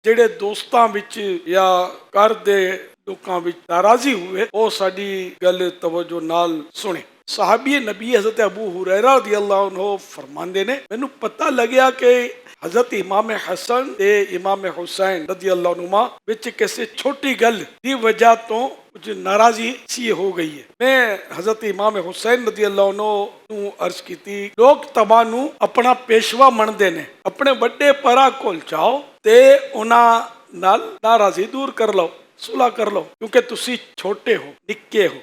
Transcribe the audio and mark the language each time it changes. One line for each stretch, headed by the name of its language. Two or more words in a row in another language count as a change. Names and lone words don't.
Punjabi: ਜਿਹੜੇ ਦੋਸਤਾਂ ਵਿੱਚ ਜਾਂ ਘਰ ਦੇ ਲੋਕਾਂ ਵਿੱਚ ਨਾਰਾਜ਼ੀ ਹੋਵੇ ਉਹ ਸਾਡੀ ਗੱਲ ਤਵੱਜੋ ਨਾਲ ਸੁਣੇ। ਸਹਾਬੀ ਨਬੀ ਹਜ਼ਰਤ ਅਬੂ ਹੁਰੈਰਾ
Arabic: رضي الله عنه
Punjabi: ਫ਼ਰਮਾਤੇ ਨੇ ਮੈਨੂੰ ਪਤਾ ਲੱਗਿਆ ਕਿ ਹਜ਼ਰਤ ਇਮਾਮ ਹਸਨ ਤੇ ਇਮਾਮ ਹੁਸੈਨ
Arabic: رضي الله عنهما
Punjabi: ਵਿੱਚ ਕਿਸੇ ਛੋਟੀ ਗੱਲ ਦੀ ਵਜ੍ਹਾ ਤੋਂ ਕੁਝ ਨਾਰਾਜ਼ੀ ਸੀ ਹੋ ਗਈ ਹੈ। ਮੈਂ ਹਜ਼ਰਤ ਇਮਾਮ ਹੁਸੈਨ
Arabic: رضي الله عنه
Punjabi: ਨੂੰ ਅਰਜ਼ ਕੀ ਲੋਕ ਤਬਾ ਨੂੰ ਆਪਣਾ ਪੇਸ਼ਵਾ ਮੰਨਦੇ ਨੇ, ਆਪਣੇ ਵੱਡੇ ਪਰਾ ਕੋਲ ਜਾਓ ਤੇ ਉਨ੍ਹਾਂ ਨਾਲ ਨਾਰਾਜ਼ੀ ਦੂਰ ਕਰ ਲਓ, ਸੁਲ੍ਹਾ ਕਰ ਲਓ, ਕਿਉਂਕਿ ਤੁਸੀਂ ਛੋਟੇ ਹੋ, ਨਿੱਕੇ ਹੋ।